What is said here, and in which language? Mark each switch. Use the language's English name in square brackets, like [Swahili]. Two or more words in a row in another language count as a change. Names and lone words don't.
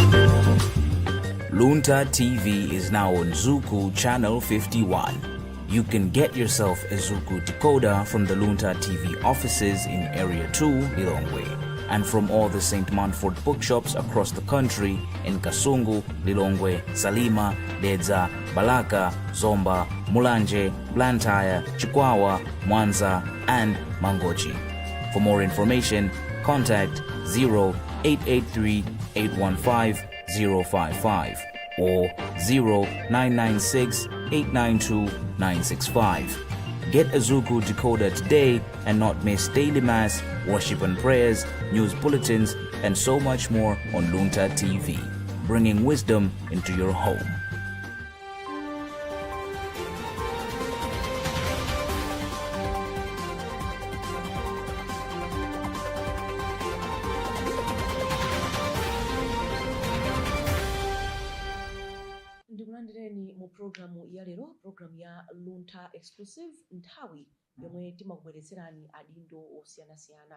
[English] Luntha TV is now on Zuku Channel 51. You can get yourself a Zuku decoder from the Luntha TV offices in Area 2, Lilongwe, and from all the St. Manford bookshops across the country in Kasungu, Lilongwe, Salima, Dedza, Balaka, Zomba, Mulanje, Blantyre, Chikwawa, Mwanza, and Mangochi. For more information, contact 0883 815 055 or 0996 892 965. Get a Zuku decoder today and not miss daily mass, worship and prayers, news bulletins, and so much more on Luntha TV, bringing wisdom into your home. [Nyanja] Ndikulandireni mu programu ya lero, programu ya Luntha Exclusive, nthawi yomwe timakubweretserani adindo osiyanasiyana.